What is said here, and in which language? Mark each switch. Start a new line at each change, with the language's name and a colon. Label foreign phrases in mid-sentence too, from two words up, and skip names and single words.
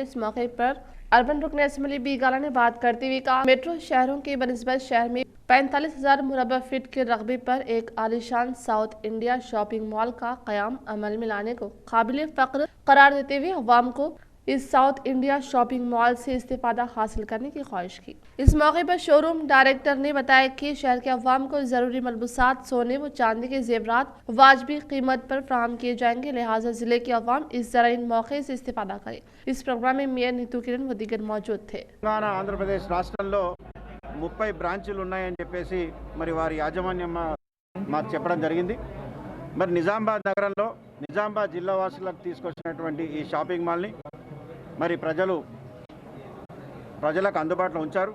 Urdu: اس موقع پر اربن رکن اسمبلی بی گالا نے بات کرتے ہوئے کہا، میٹرو شہروں کے بنسبت شہر میں 45,000 مربع فٹ کے رقبے پر ایک عالیشان ساؤتھ انڈیا شاپنگ مال کا قیام عمل میں لانے کو قابل فخر قرار دیتے ہوئے عوام کو اس ساؤتھ انڈیا شاپنگ مال سے استفادہ حاصل کرنے کی خواہش کی۔ اس موقع پر
English: show room director
Urdu: نے بتایا کہ شہر کے عوام کو ضروری ملبوسات، سونے و چاندی کے زیورات واجبی قیمت پر فراہم کیے جائیں گے، لہٰذا ضلع کے عوام اس زرعین موقع سے استفادہ کریں۔ اس پروگرام میں میئر نیتو کرن و دیگر موجود تھے۔
Telugu: ఆంధ్ర ప్రదేశ్ రాష్ట్రంలో 30 బ్రాంచీలు ఉన్నాయని చెప్పేసి మరి వారి యాజమాన్యం మాకు చెప్పడం జరిగింది। మరి నిజామాబాద్ నగరంలో నిజామాబాద్ జిల్లా వాసులకు తీసుకొచ్చినటువంటి ఈ షాపింగ్ మాల్ని మరి ప్రజలకు అందుబాటులో ఉంచారు।